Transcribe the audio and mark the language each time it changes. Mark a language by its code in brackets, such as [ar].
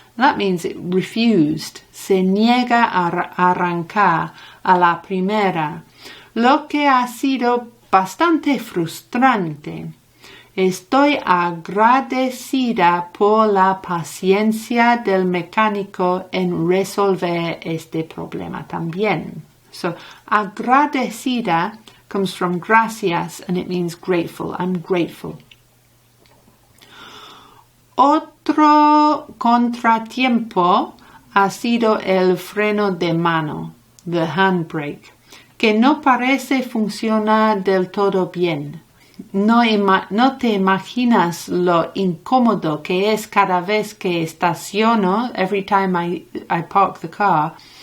[en] That means it refused. [es] Se niega a arrancar a la primera, lo que ha sido bastante frustrante. Estoy agradecida por la paciencia del mecánico en resolver este problema también. [en] So, agradecida comes from gracias and it means grateful. I'm grateful. [es] Otro contratiempo ha sido el freno de mano, [en] the handbrake. [es] que no parece funcionar del todo bien. No te imaginas lo incómodo que es cada vez que estaciono, [en] every time I park the car.